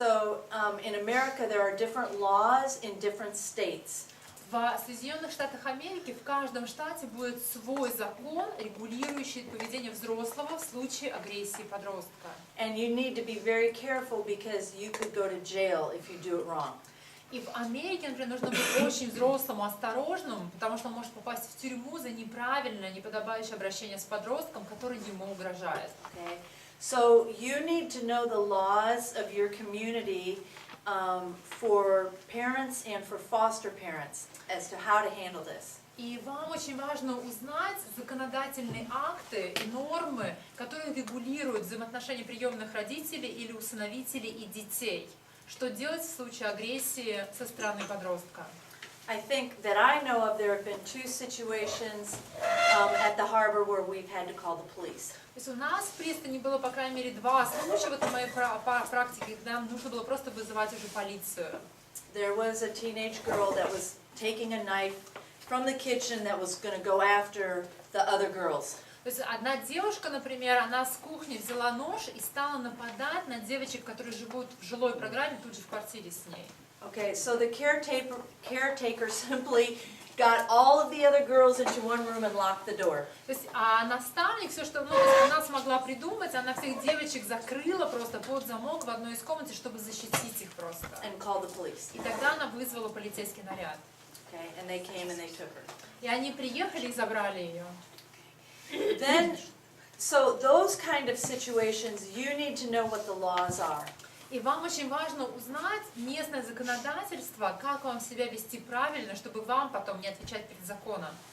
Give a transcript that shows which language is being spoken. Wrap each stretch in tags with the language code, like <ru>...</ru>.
<en>in America there are different laws in different states.</en> <ru>В Соединенных Штатах Америки в каждом штате будет свой закон, регулирующий поведение взрослого в случае агрессии подростка.</ru> <en>And you need to be very careful because you could go to jail if you do it wrong.</en> <ru>И в Америке, например, нужно быть очень взрослым, осторожным, потому что он может попасть в тюрьму за неправильное, неподобающее обращение с подростком, который ему угрожает.</ru> <en>Okay? So you need to know the laws of your community for parents and for foster parents as to how to handle this.</en> <ru>И вам очень важно узнать законодательные акты и нормы, которые регулируют взаимоотношения приемных родителей или усыновителей и детей. Что делать в случае агрессии со стороны подростка?</ru> <en>I think that I know of there have been 2 situations at the harbor where we've had to call the police.</en> <ru>То есть у нас в пристани было, по крайней мере, 2 случая в этой моей практике, когда нам нужно было просто вызывать уже полицию.</ru> <en>There was a teenage girl that was taking a knife from the kitchen that was going to go after the other girls.</en> <ru>То есть одна девушка, например, она с кухни взяла нож и стала нападать на девочек, которые живут в жилой программе тут же в квартире с ней.</ru> <en>Okay, so the caretaker simply got all of the other girls into one room and locked the door.</en> <ru>То есть, а наставник, все, что она смогла придумать, она всех девочек закрыла просто под замок в одной из комнат, чтобы защитить их просто.</ru> <en>And called the police.</en> <ru>И тогда она вызвала полицейский наряд.</ru> <en>Okay, and they came and they took her.</en> <ru>И они приехали и забрали ее.</ru> <en>Then, so those kind of situations, you need to know what the laws are.</en> <ru>И вам очень важно узнать местное законодательство, как вам себя вести правильно, чтобы вам потом не отвечать перед законом.</ru>